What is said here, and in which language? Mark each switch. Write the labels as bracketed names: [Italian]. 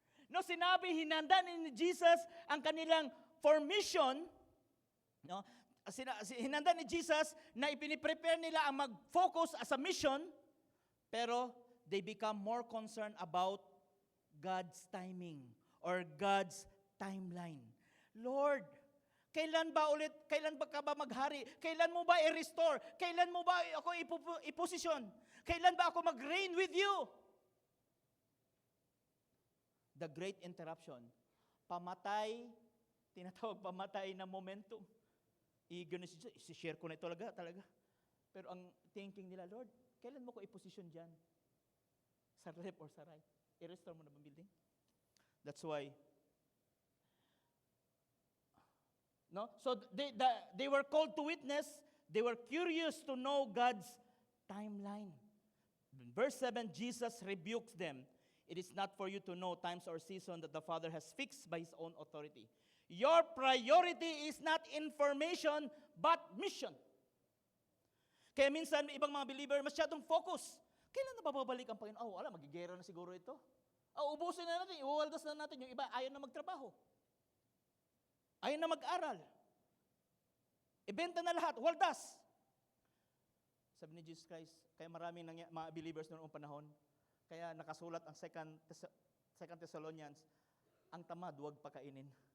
[Filipino] No, sinabi, hinanda ni Jesus ang kanilang formation. No? Hinanda ni Jesus na ipiniprepare nila ang mag-focus [English] as a mission, pero they become more concerned about God's timing or God's timeline. [Filipino] Lord, kailan ba ka ba maghari? Kailan mo ba i-restore? Kailan mo ba ako iposisyon? Kailan ba ako mag-reign with you? [English] The great interruption. [Filipino] Pamatay, tinatawag pamatay na momentum. Eager na si-share ko na ito talaga. Pero ang thinking nila, Lord, kailan mo ko iposisyon dyan? Sa left or sa right? I-restore mo na ba building? [English] That's why, [Filipino] no? [English] So they were called to witness. They were curious to know God's timeline. In verse 7, Jesus rebukes them. It is not for you to know times or season that the Father has fixed by His own authority. Your priority is not information, but mission. [Filipino] Kaya minsan, ibang mga believer, masyadong focus. Kailan na babalik ang Panginoon? Wala, magigera na siguro ito. Ubusin na natin, iwawaldas na natin. Yung iba, ayaw na magtrabaho. Ayaw na mag-aral. Ibenta na lahat, waldas. Sabi ni Jesus Christ, kaya maraming mga believers noong panahon, kaya nakasulat ang 2 Thessalonians, ang tamad, huwag pakainin.